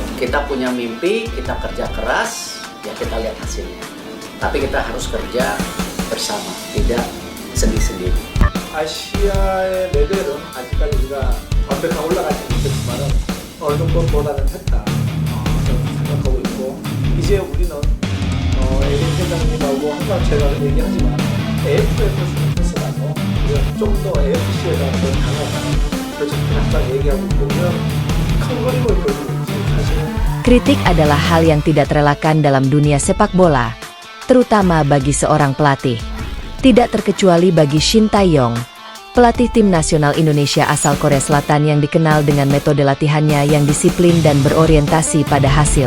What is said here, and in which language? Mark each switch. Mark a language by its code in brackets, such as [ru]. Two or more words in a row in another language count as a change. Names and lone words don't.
[id] Kita punya mimpi, kita kerja keras, ya kita lihat hasilnya. Tapi kita harus kerja bersama, tidak sendiri-sendiri. [ko] 아시아의 레벨은 아직까지 우리가 완벽하게 올라가지 못했지만 어느 정도보다는 했다 저는 생각하고 있고, 이제 우리는 에린 회장님하고 항상 제가 얘기하지만 AFF 선수라서 우리가 좀 더 AFC에다 더 강하다 프로젝트를 항상 얘기하고 있고, 그냥 큰 그림을 그리고 있지 사실은. [id] Kritik adalah hal yang tidak terelakkan dalam dunia sepak bola, terutama bagi seorang pelatih. Tidak terkecuali bagi Shin Tae-yong, pelatih tim nasional Indonesia asal Korea Selatan yang dikenal dengan metode latihannya yang disiplin dan berorientasi pada hasil.